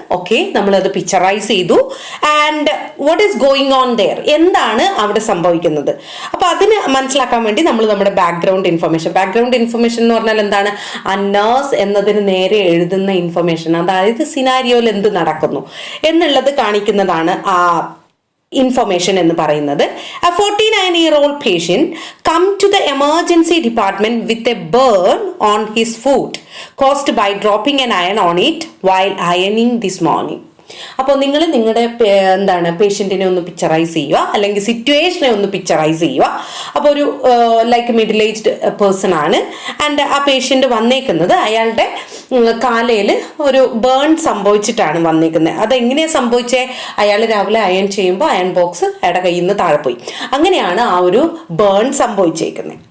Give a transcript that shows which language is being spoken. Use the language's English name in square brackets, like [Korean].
[Malayalam] Okay, നമ്മളത് picturise ചെയ്തു. [English] and what is going on there, [Malayalam] എന്താണ് അവിടെ സംഭവിക്കുന്നത്. അപ്പോൾ അതിന് മനസ്സിലാക്കാൻ വേണ്ടി നമ്മൾ നമ്മുടെ ബാക്ക്ഗ്രൗണ്ട് ഇൻഫർമേഷൻ എന്ന് പറഞ്ഞാൽ എന്താണ്, ആ നേഴ്സ് എന്നതിന് നേരെ എഴുതുന്ന ഇൻഫർമേഷൻ, അതായത് സിനാരിയോയിൽ എന്ത് നടക്കുന്നു എന്നുള്ളത് കാണിക്കുന്നതാണ് ആ information എന്ന് പറയുന്നത്. [English] A 49-year-old patient come to the emergency department with a burn on his foot caused by dropping an iron on it while ironing this morning. [Malayalam] അപ്പോൾ നിങ്ങൾ നിങ്ങളുടെ പേഷ്യൻറ്റിനെ ഒന്ന് പിക്ചറൈസ് ചെയ്യുക, അല്ലെങ്കിൽ സിറ്റുവേഷനെ ഒന്ന് പിക്ചറൈസ് ചെയ്യുക. അപ്പോൾ ഒരു ലൈക്ക് മിഡിൽ ഏജ്ഡ് പേഴ്സൺ ആണ്. ആൻഡ് ആ പേഷ്യൻ്റ് വന്നേക്കുന്നത് അയാളുടെ കാലയിൽ ഒരു ബേൺ സംഭവിച്ചിട്ടാണ് വന്നേക്കുന്നത്. അതെങ്ങനെയാണ് സംഭവിച്ചേ, അയാൾ രാവിലെ അയൺ ചെയ്യുമ്പോൾ അയൺ ബോക്സ് അയാളുടെ കയ്യിൽ നിന്ന് താഴെ പോയി, അങ്ങനെയാണ് ആ ഒരു ബേൺ സംഭവിച്ചേക്കുന്നത്.